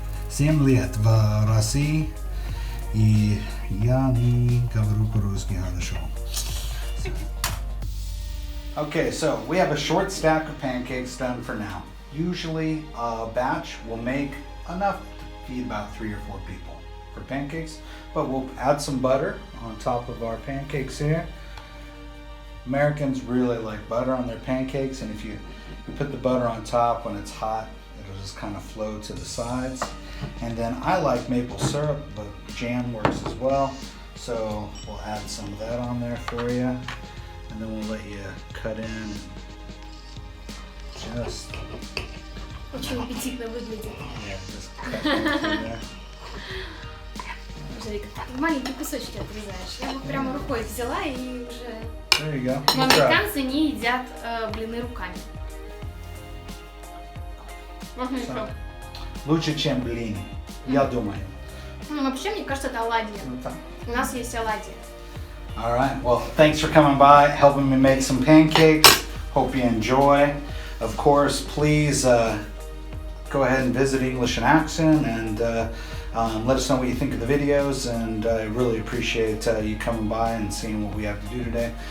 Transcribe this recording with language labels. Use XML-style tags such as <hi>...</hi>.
<ru>7 лет в России, и я не говорю по-русски хорошо.</ru> <en>Okay, so we have a short stack of pancakes done for now. Usually a batch will make enough to feed about 3 or 4 people for pancakes, but we'll add some butter on top of our pancakes here. Americans really like butter on their pancakes, and if you put the butter on top when it's hot, it'll just kind of flow to the sides. And then I like maple syrup, but jam works as well. So we'll add some of that on there for you. And then we'll let you cut in just...</en> <ru>Очень аппетитно выглядит.</ru> <en>Yeah, just cut in there.</en> <ru>Джерри, маленькие кусочки отрезаешь. Я вот прямо рукой взяла и уже...</ru> <en>There you go.</en> <ru>Но американцы не едят блины руками. Лучше, чем блины, я думаю. Вообще, мне кажется, это оладьи. У нас есть оладьи.</ru> <en>All right. Well, thanks for coming by, helping me make some pancakes. Hope you enjoy. Of course, please go ahead and visit English in Action and let us know what you think of the videos. And I really appreciate you coming by and seeing what we have to do today.</en>